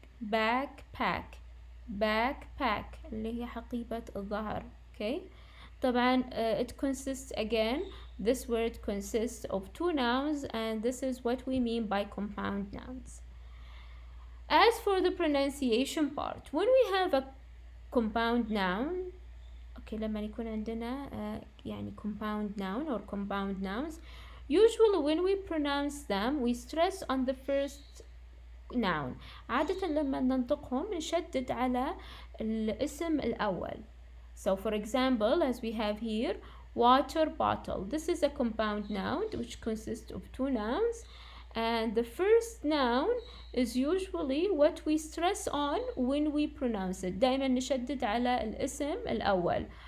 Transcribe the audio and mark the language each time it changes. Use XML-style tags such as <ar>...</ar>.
<ar>backpack اللي هي حقيبة الظهر.</ar> <en>Okay, طبعا it consists again, this word consists of two nouns, and this is what we mean by compound nouns. As for the pronunciation part, when we have a compound noun. okay</en> <ar>لما يكون عندنا يعني</ar> <en>compound noun or compound nouns, usually when we pronounce them we stress on the first noun.</en> <ar>عادة لما ننطقهم نشدد على الاسم الأول.</ar> <en>So for example, as we have here, water bottle. This is a compound noun which consists of two nouns, and the first noun is usually what we stress on when we pronounce it.</en> <ar>دائما نشدد على الاسم الأول.</ar>